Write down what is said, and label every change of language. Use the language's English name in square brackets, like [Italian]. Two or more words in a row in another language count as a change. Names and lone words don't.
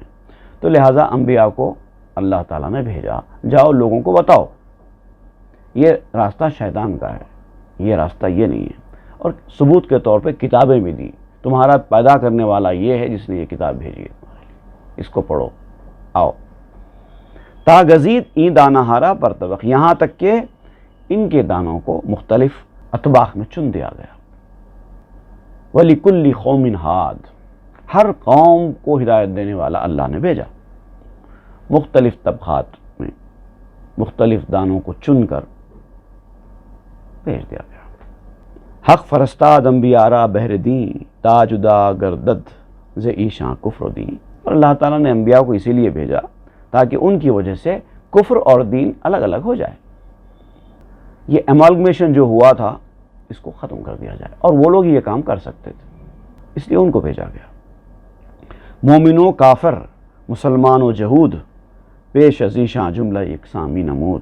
[Urdu] تو لہٰذا انبیاء کو اللہ تعالیٰ نے بھیجا، جاؤ لوگوں کو بتاؤ یہ راستہ شیطان کا ہے، یہ راستہ یہ نہیں ہے، اور ثبوت کے طور پہ کتابیں بھی دی، تمہارا پیدا کرنے والا یہ ہے جس نے یہ کتاب بھیجی ہے، اس کو پڑھو، آؤ۔ [Persian] تا گزید این دانہ ہارا برطبق، [Urdu] یہاں تک کہ ان کے دانوں کو مختلف اطباق میں چن دیا گیا۔ [Arabic] وَلِكُلِّ قَوْمٍ ہاد، [Urdu] ہر قوم کو ہدایت دینے والا اللہ نے بھیجا، مختلف طبقات میں مختلف دانوں کو چن کر بھیج دیا گیا۔ [Persian] حق فرستاد انبیارا بہر دین، تا جدا گردد ز ایشاں کفر دین، [Urdu] اور اللہ تعالیٰ نے انبیاء کو اسی لیے بھیجا تاکہ ان کی وجہ سے کفر اور دین الگ الگ ہو جائے، یہ ایمالگمیشن جو ہوا تھا اس کو ختم کر دیا جائے، اور وہ لوگ یہ کام کر سکتے تھے، اس لیے ان کو بھیجا گیا۔ [Persian] مومن و کافر، مسلمان و جہود، پیش ازیشاں جملہ یکساں نمود۔